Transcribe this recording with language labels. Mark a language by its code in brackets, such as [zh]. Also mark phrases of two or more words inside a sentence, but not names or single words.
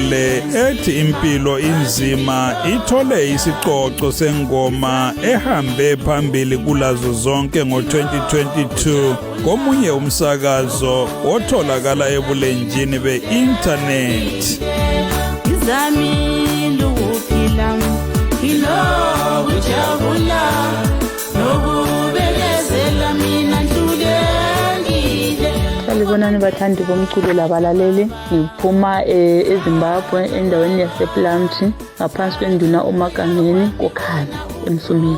[nd] le ethi impilo inzima ithole isicoco sengoma ehambe phambili kulazo zonke ngo-2022 komunye umsakazo otholakala ebulenjini be-internet. Izamile ukuphila ilo kujabula nokubekezela mina Salibonani bathandi bomculo labalaleli, ngiphuma eZimbabwe endaweni yasePlumtree ngaphansi kwenduna uMagangeni koKhanya eMsumini.